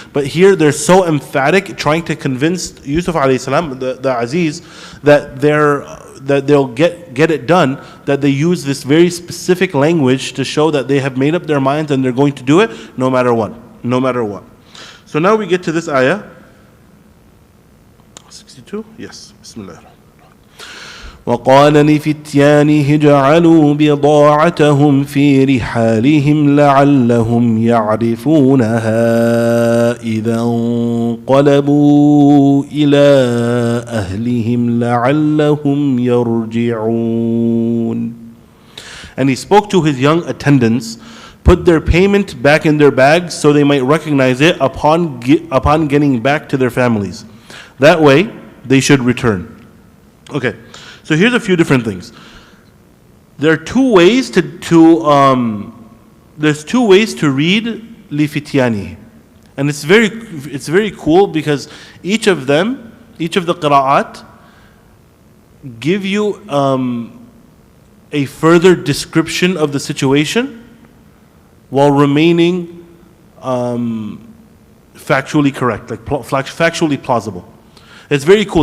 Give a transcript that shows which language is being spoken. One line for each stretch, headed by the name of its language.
English: But here they're so emphatic, trying to convince Yusuf alayhi salam, the Aziz, that they'll get it done, that they use this very specific language to show that they have made up their minds and they're going to do it no matter what. No matter what. So now we get to this ayah. 62? Yes. Bismillah.
Arabic: وقال لفتيانه اجعلوا بضاعتهم في رحالهم لعلهم يعرفونها إذا انقلبوا إلى أهلهم لعلهم يرجعون.
English: And he spoke to his young attendants, put their payment back in their bags so they might recognize it upon getting back to their families. That way, they should return. Okay, so here's a few different things. There are two ways to read Lifityani, and it's very cool because each of the qira'at give you a further description of the situation while remaining factually correct, like factually plausible. It's very cool.